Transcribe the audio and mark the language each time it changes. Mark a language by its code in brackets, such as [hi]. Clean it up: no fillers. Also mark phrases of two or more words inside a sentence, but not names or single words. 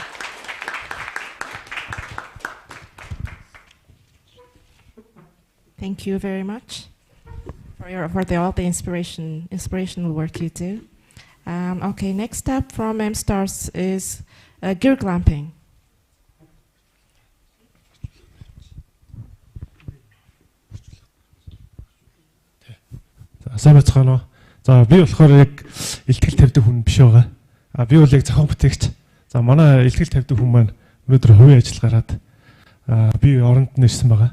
[en] Thank you very much for all the inspirational work you do. Okay, next up from MStars is gear glamping. [mn] Сайн бацгаана уу. За би болохоор яг илтгэл тавьдаг хүн биш байгаа. Би бол яг зохион бүтээгч. За манай илтгэл тавьдаг хүн маань өнөөдөр хувийн ажил гараад би оронд нь ирсэн байгаа.